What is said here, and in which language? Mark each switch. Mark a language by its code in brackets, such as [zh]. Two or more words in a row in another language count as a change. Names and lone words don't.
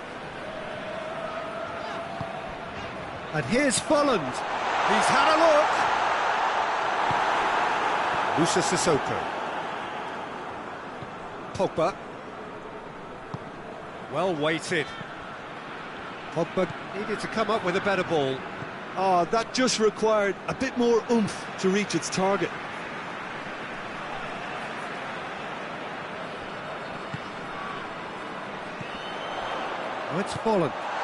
[en] And here's Holland. He's had a look. Moussa Sissoko. Pogba. Well weighted. Pogba needed to come up with a better ball. Oh, that just required a bit more oomph to reach its target. Oh, it's Holland.